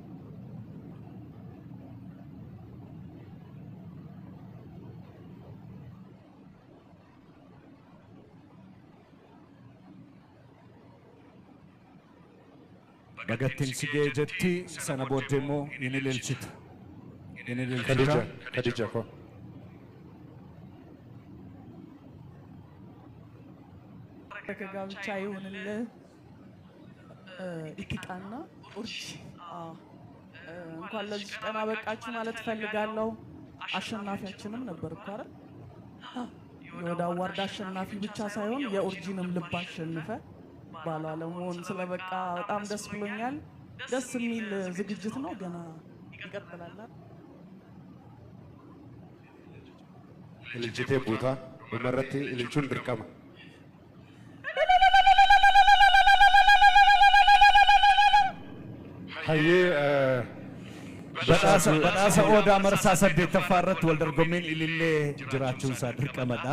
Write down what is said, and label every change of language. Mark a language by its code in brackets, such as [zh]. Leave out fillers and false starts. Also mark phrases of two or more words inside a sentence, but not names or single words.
[om] Bagattiin sigee jetti sana booddee immoo inni ililchita. Khadija ko. [am] ከጋብቻ ይሁንልህ ኢቲቃና ኡርጂ እንኳን ለዚህ ቀን አበቃችሁ ማለት ፈልጋለሁ። አሸናፊያችንም ነበር እኮ አይደል? የወደ አዋርድ አሸናፊ ብቻ ሳይሆን የኡርጂንም ልብ አሸንፈ ባሏ ለመሆን ስለበቃ በጣም ደስ ብሎኛል። ደስ የሚል ዝግጅት ነው። ገና ይቀጥላል። [om] Ililchitee buutaa dhumarratti ililchuun dirqama. Hayyee badhaasa Odaa marsaa 8ffaa irratti wal dorgommiin ilillee jiraachuun isaa dirqamadha.